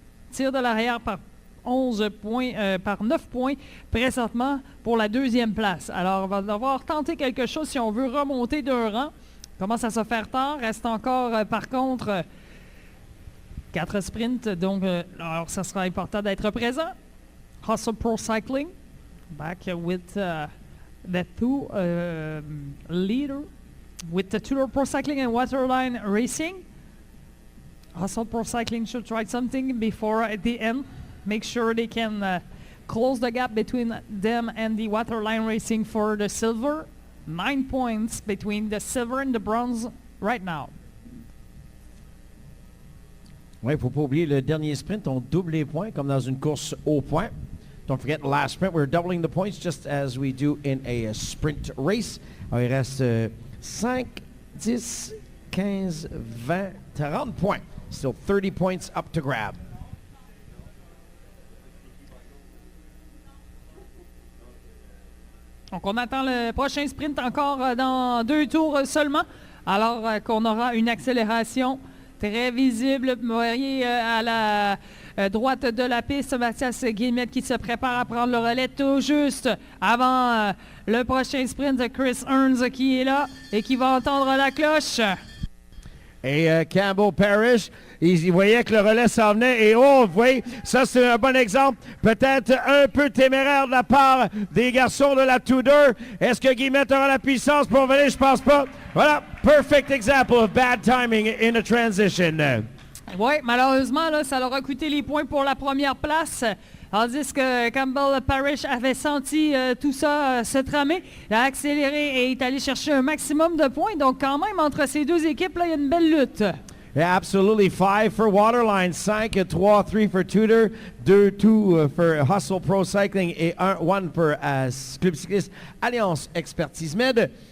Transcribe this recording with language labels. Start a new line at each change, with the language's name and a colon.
French: Tir de l'arrière par 11 points, par 9 points présentement pour la deuxième place. Alors, on va devoir tenter quelque chose si on veut remonter d'un rang. Commence à se faire tard. Reste encore, par contre, 4 sprints. Donc, alors, ça sera important d'être présent.
English: Hustle Pro Cycling, back with the 2 leader, with the Tudor Pro Cycling and Waterline Racing. Hustle Pro Cycling should try something before at the end. Make sure they can close the gap between them and the Waterline Racing for the silver. 9 points between the silver and the bronze right now.
French: Oui, il ne faut pas oublier, le dernier sprint, on double les points comme dans une course au point.
English: Don't forget, last sprint, we're doubling the points just as we do in a sprint race.
French: Alors, il reste 5, 10, 15, 20, 30 points.
English: Still 30 points up to grab.
French: Donc, on attend le prochain sprint encore dans 2 tours seulement, alors qu'on aura une accélération très visible. Vous voyez à la droite de la piste, Mathias Guillemette qui se prépare à prendre le relais tout juste avant le prochain sprint de Chris Ernst qui est là et qui va entendre la cloche. Et Campbell Parrish, il voyait que le relais s'en venait et oh, vous voyez, ça c'est un bon exemple, peut-être un peu téméraire de la part des garçons de la Tudor. Est-ce que Guillemette aura la puissance pour venir? Je pense pas. Voilà,
English: perfect example of bad timing in a transition.
French: Oui, malheureusement, là, ça leur a coûté les points pour la première place. Tandis que Campbell Parrish avait senti tout ça se tramer. Il a accéléré et est allé chercher un maximum de points. Donc, quand même, entre ces deux équipes, là, il y a une belle lutte.
English: Yeah, absolutely. 5 for Waterline, 5, 3 for Tudor, 2 for Hustle Pro Cycling
French: et 1 pour
English: Club Cycliste Alliance Expertise Med.